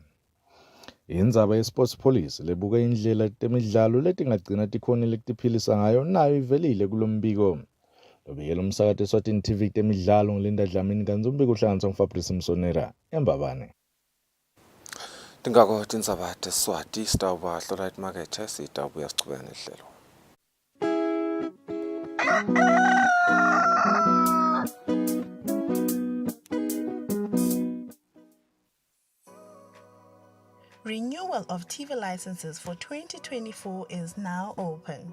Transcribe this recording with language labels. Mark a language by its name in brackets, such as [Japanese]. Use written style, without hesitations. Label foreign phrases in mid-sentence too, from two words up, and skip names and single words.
[Swati] Indzaba ye-Sports Police lebuka indlela temidlalo letingagcina tikhonile kutiphilisa ngayo nayo ivelile kulombiko. Lobikela umsakato Eswatini TV temidlalo ngoLinda Dlamini kanti umbiko uhlanganiswa nguFabrice Msonera eMbabane. Tingako tindzaba teSwati sitawuba hlola imakethe sitawubuya sichubeka nehlelo. [English] Renewal of TV licenses for 2024 is now open.